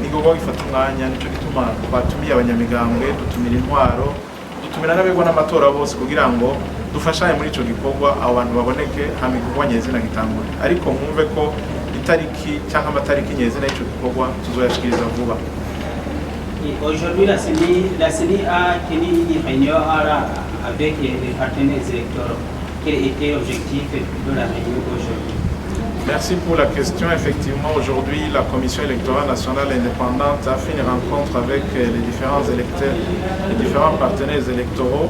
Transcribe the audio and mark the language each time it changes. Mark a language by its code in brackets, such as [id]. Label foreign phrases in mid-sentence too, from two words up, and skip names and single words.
[rn] N'igikorwa gifata umwanya, nico gituma twatumiye abanyamigambwe, dutumira intwaro, dutumira n'abegwa n'amatora bose kugira ngo dufashanye muri ico gikorwa, abo bantu baboneke hama igikorwa nyezina gitangure. Ariko mwumve ko itariki cyangwa amatariki nyezina y'ico gikorwa tuzoyashikiriza vuba. [fr] Aujourd'hui, la CENI a tenu une réunion avec les partenaires électoraux. Quel était l'objectif de la réunion aujourd'hui? Merci pour la question. Effectivement, aujourd'hui, la Commission électorale nationale indépendante a fait une rencontre avec les différents électeurs, les différents partenaires électoraux.